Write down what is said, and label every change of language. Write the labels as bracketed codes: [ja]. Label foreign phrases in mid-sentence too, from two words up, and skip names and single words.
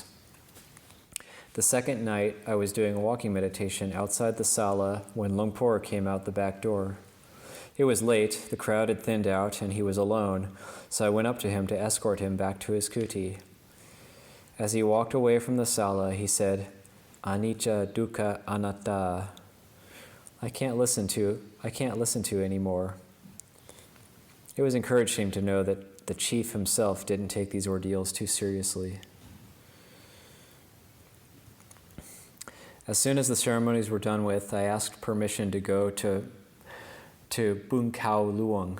[en] The second night, I was doing a walking meditation outside the sala when Luang Por came out the back door. It was late, the crowd had thinned out, and he was alone, so I went up to him to escort him back to his kuti. As he walked away from the sala, he said, [pi] "Anicca, dukkha, anatta. [en] I can't listen to anymore." It was encouraging to know that the chief himself didn't take these ordeals too seriously. As soon as the ceremonies were done with, I asked permission to go to Bun Khao Luang.